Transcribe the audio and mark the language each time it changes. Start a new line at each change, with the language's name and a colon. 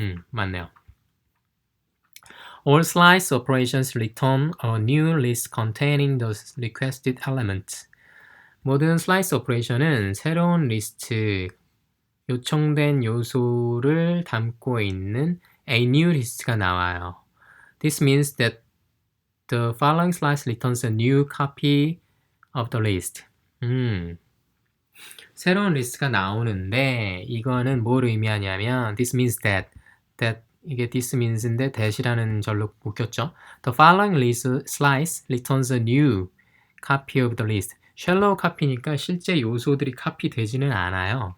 Korean: 맞네요.
English: All slice operations return a new list containing the requested elements.
Korean: 모든 슬라이스 오퍼레이션은 새로운 리스트, 요청된 요소를 담고 있는
English: a new list
Korean: 가 나와요.
English: This means that the following slice returns a new copy of the list.
Korean: 새로운 리스트가 나오는데 이거는 뭘 의미하냐면
English: this means that
Korean: 이게
English: this means
Korean: 인데 that이라는 절로 묶였죠.
English: The following slice returns a new copy of the list.
Korean: 샬로우 카피니까 실제 요소들이 카피 되지는 않아요.